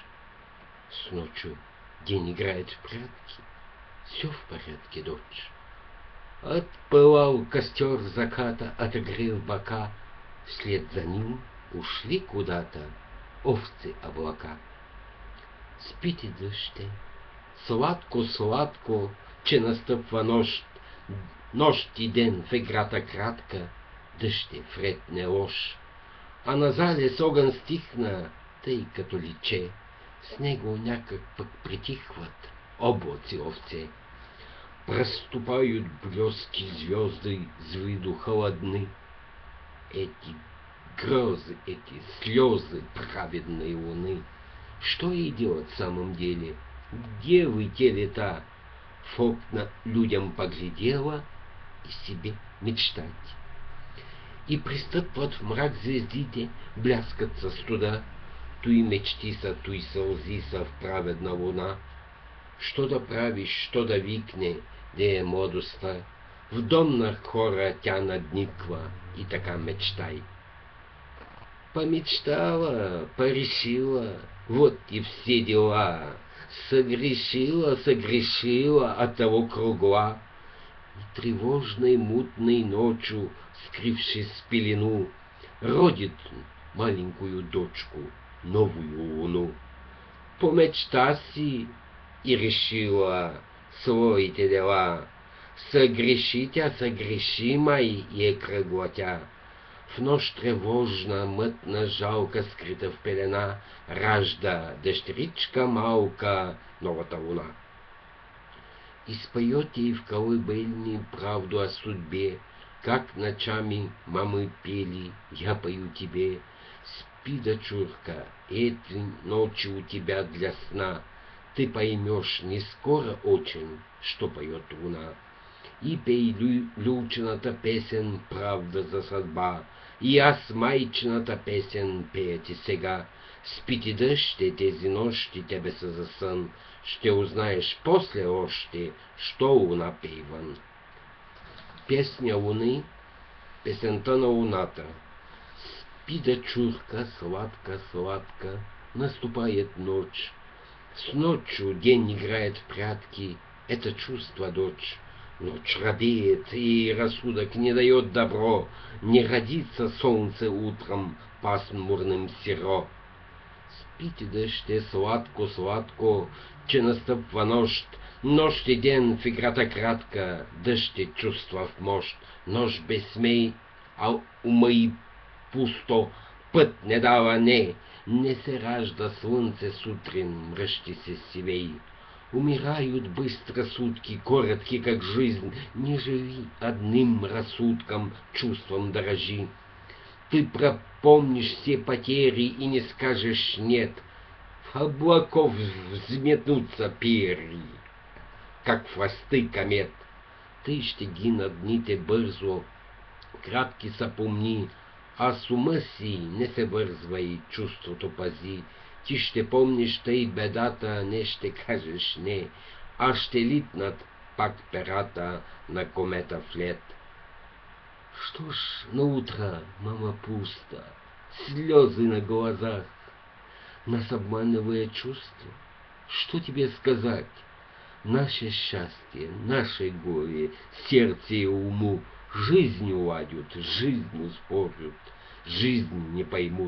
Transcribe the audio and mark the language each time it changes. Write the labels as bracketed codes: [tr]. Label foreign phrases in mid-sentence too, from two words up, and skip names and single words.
[ru] С ночью день играет в прятки, все в порядке, дочь. Отпылал костер заката, отогрел бока, вслед за ним ушли куда-то овцы облака. [bg] Спите, дъще, сладко-сладко, че настъпва нощ и ден в играта кратка, дъще вред не лош. А на залез огън стихна, тъй като личе, с него някак пък притихват облаци овце. [ru] Проступают блески звезды, с виду холодны. Эти грозы, эти слезы праведной луны. Что ей делать в самом деле? Где вы те лета? В окна людям поглядела и себе мечтать. [bg] И пристъпват в мрак звездите, бляскат със студа, туй мечти са, туй сълзи са в праведна луна. Що да правиш, що да викне, де е младостта? В дом на хора тя надниква и така мечтай. [ru] Помечтала, порешила, вот и все дела. Согрешила, оттого кругла. И тревожной мутной ночью, скрывшись в пелену, родит маленькую дочку, новую луну. [bg] Помечта си и решила своите дела. Согреши тя, согрешима и е кръгла тя. В нощ тревожна, мътна, жалка, скрита в пелена, ражда дъщеричка малка, новата луна. [ru] Изпоете и в колыбельни правду о судьбе, как ночами мамы пели, я пою тебе. Спи, дочурка, эти ночи у тебя для сна, ты поймешь не скоро очень, что поет луна. [bg] И пей люлчината песен правда за съдба, и аз майчината песен пея ти сега. Спи, дъще, тези нощи тебе са за сън, ще узнаеш после още, що луна пей вън. [ru] Песня луни, [bg] песента на луната. Спи, дъчурка, сладка, сладка, [ru] наступает ночь. С ночью день играет в прятки, это чувство, дочь. Ночь робеет, и рассудок не дает добро, не родится солнце утром пасмурным серо. [bg] Спите, дъще, сладко-сладко, че настъпва нощ и ден в играта кратка, дъще чувства в мощ, нощ безсмей, а ума и пусто, път не дава не се ражда слънце сутрин, мръщи се сивей. [ru] Умирают быстро сутки, коротки, как жизнь. Не живи одним рассудком, чувством дорожи. Ты пропомнишь все потери и не скажешь «нет». В облаков взметнутся перья, как хвосты комет. [bg] Ты ще гинат дните бързо, кратки са помни, а с ума си не се вързвай, чувството пази. Ти ще помниш тъй бедата, не ще кажеш не, а ще литнат пак перата на комета в лед. [ru] Что ж наутро, мама пуста, слезы на глазах, нас обманывая чувство? Что тебе сказать? Наше счастье, наше горе, сердце и уму жизнь уладят, жизнь спорят, жизнь не поймут.